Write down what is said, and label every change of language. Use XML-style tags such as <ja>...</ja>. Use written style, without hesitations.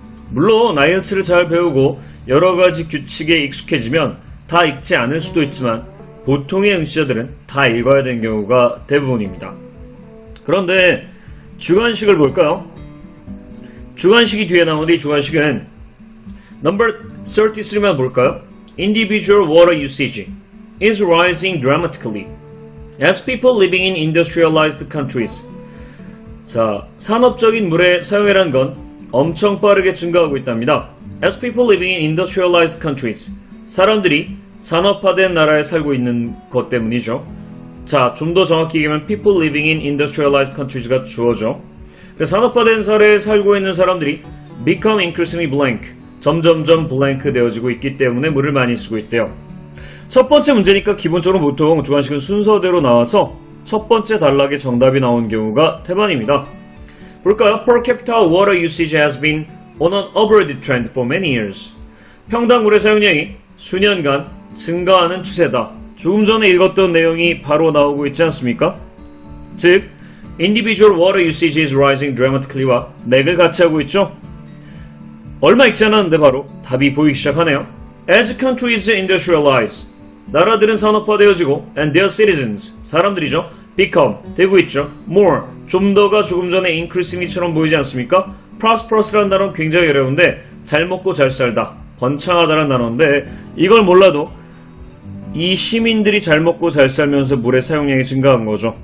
<ko>물론 IELTS를 잘 배우고 여러가지 규칙에 익숙해지면 다 읽지 않을 수도 있지만 보통의 응시자들은 다 읽어야 되는 경우가 대부분입니다. 그런데 주관식을 볼까요? 주관식이 뒤에 나오는데 이 주관식은 number 33만 볼까요?</ko> <en>Individual water usage is rising dramatically as people living in industrialized countries.</en> <ko>자, 산업적인 물의 사용이란 건 엄청 빠르게 증가하고 있답니다.</ko> <en>As people living in industrialized countries.</en> <ko>사람들이 산업화된 나라에 살고 있는 것 때문이죠. 자, 좀 더 정확히 얘기하면</ko> <en>people living in industrialized countries</en> <ko>가 주어져. 그래서 산업화된 사회에 살고 있는 사람들이</ko> <en>become increasingly blank.</en> <ko>점점점 블랭크 되어지고 있기 때문에 물을 많이 쓰고 있대요. 첫 번째 문제니까 기본적으로 보통 주관식은 순서대로 나와서 첫 번째 단락에 정답이 나온 경우가 태반입니다. 볼까요?</ko> <en>Per capita water usage has been on an upward trend for many years.</en> <ko>평당 물의 사용량이 수년간 증가하는 추세다. 조금 전에 읽었던 내용이 바로 나오고 있지 않습니까? 즉,</ko> <en>individual water usage is rising dramatically</en> <ko>와 맥을 같이 하고 있죠? 얼마 읽지 않았는데 바로 답이 보이기 시작하네요.</ko> <en>As countries industrialize,</en> <ko>나라들은 산업화되어지고</ko> <en>and their citizens,</en> <ko>사람들이죠. become, 되고 있죠. more, 좀 더가 조금 전에 increasingly처럼 보이지 않습니까? prosperous라는 단어는 굉장히 어려운데 잘 먹고 잘 살다, 번창하다라는 단어인데 이걸 몰라도 이 시민들이 잘 먹고 잘 살면서 물의 사용량이 증가한 거죠.</ko>